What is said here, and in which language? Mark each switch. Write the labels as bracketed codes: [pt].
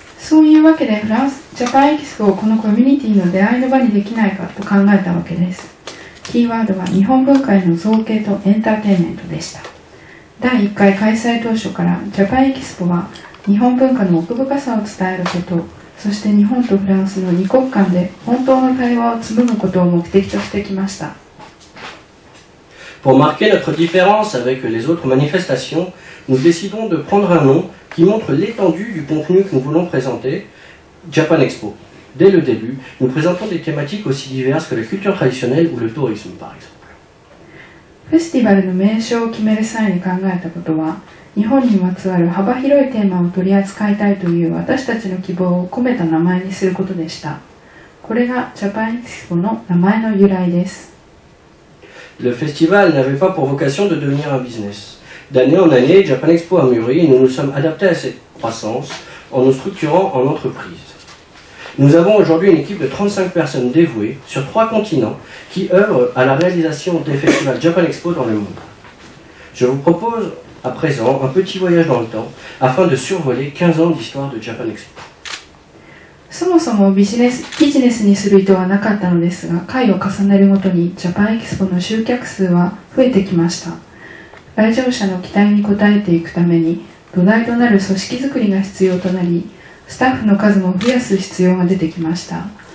[ja] そういうわけでジャパンエキスポをこのコミュニティの出会いの場にできないかと考えたわけです。キーワードは日本文化への造形とエンターテインメントでした。第1回開催当初からジャパンエキスポは日本文化の奥深さを伝えること、そして日本とフランスの2国間で本当の対話を紡ぐことを目的としてきました。 [fr] Pour marquer notre différence avec les autres manifestations, nous décidons de prendre un nom qui montre l'étendue du contenu que nous voulons présenter, Japan Expo. Dès le début, nous présentons des thématiques aussi diverses que la culture traditionnelle ou le tourisme, par exemple. [ja] フェスティバルの名称を決める際に考えたことは、日本にまつわる幅広いテーマを取り扱いたいという私たちの希望を込めた名前にすることでした。これがジャパンエキスポの名前の由来です。 [fr] Le festival n'avait pas pour vocation de devenir un business. D'année en année, Japan Expo a mûri et nous nous sommes adaptés à cette croissance en nous structurant en entreprise. Nous avons aujourd'hui une équipe de 35 personnes dévouées sur 3 continents qui œuvrent à la réalisation des festivals Japan Expo dans le monde. Je vous propose à présent un petit voyage dans le temps afin de survoler 15 ans d'histoire de Japan Expo. [ja] そもそもビジネスにする意図はなかったのですが、回を重ねるごとにジャパンエキスポの集客数は増えてきました。来場者の期待に応えていくために土台となる組織づくりが必要となり、スタッフの数も増やす必要が出てきました。